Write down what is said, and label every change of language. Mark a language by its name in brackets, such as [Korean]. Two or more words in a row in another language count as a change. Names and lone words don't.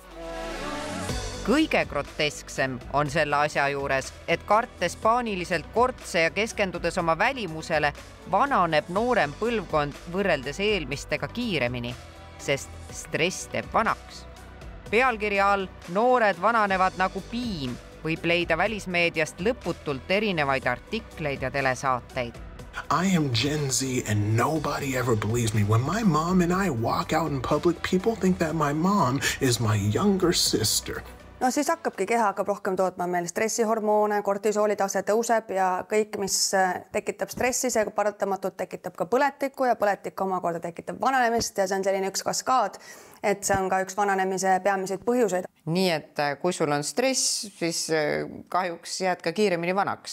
[Estonian] Kõige grotesksem on selle asja juures, et kartes paaniliselt kortse ja keskendudes oma välimusele, vananeb noorem põlvkond võrreldes eelmistega kiiremini, sest stress teeb vanaks. Pealkirja all noored vananevad nagu piim võib leida välismeediast lõputult erinevaid artikleid ja telesaateid. [English] I am Gen Z and nobody ever believes me. When my mom and I walk out in public, people think that my mom is my younger sister. [Estonian] No siis hakkabki keha hakkab rohkem tootma meil stressihormoone, kortisooli tase tõuseb ja kõik, mis tekitab stressi, see paratamatult tekitab ka põletikku ja põletik omakorda tekitab vananemist ja see on selline üks kaskaad, et see on ka üks vananemise peamiseid põhjuseid. Nii, et kui sul on stress, siis kahjuks jääd ka kiiremini vanaks.